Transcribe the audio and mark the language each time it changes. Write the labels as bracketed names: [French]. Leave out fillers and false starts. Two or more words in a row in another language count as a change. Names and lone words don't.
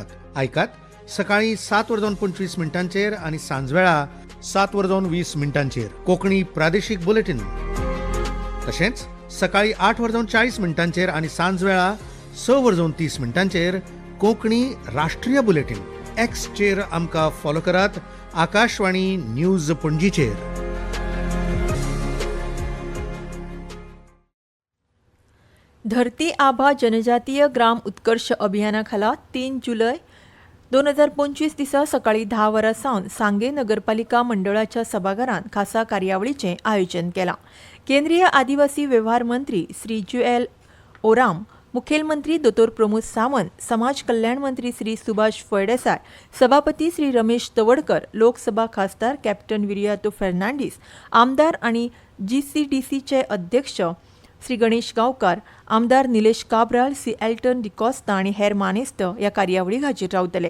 [Konkani] आयकात सकाळी 7:25 आनी सांजवेळा 7:20 कोंकणी प्रादेशीक बुलेटिन. तशेंच सकाळी 8:40 आनी सांजवेळा 6:30 कोंकणी राष्ट्रीय बुलेटिन. एक्सचेर आमकां फॉलो करात. आकाशवाणी न्यूज पणजीचेर. धरती आभा जनजातीय ग्राम उत्कर्ष अभियाना खाला 3 जुलय 2025 दिसा सकाळी 10 वरां सावन सांगे नगरपालिका मंडळाच्या सभाघरांत खासा कार्यावळीचें आयोजन केलां. केंद्रीय आदिवासी वेव्हार मंत्री श्री जुएल ओराम, मुखेलमंत्री दोतोर प्रमोद सावंत, समाज कल्याण मंत्री श्री सुभाष फळदेसाय, सभापती श्री रमेश तवडकर, लोकसभा खासदार कॅप्टन विरियातो फेर्नांडीस, आमदार आनी GCDCचे अध्यक्ष श्री गणेश गांवकार, आमदार निलेश काब्राल, सी एल्टन डिकॉस्ता आनी हेर मानेस्त ह्या कार्यावळीक हाजीर रावतले.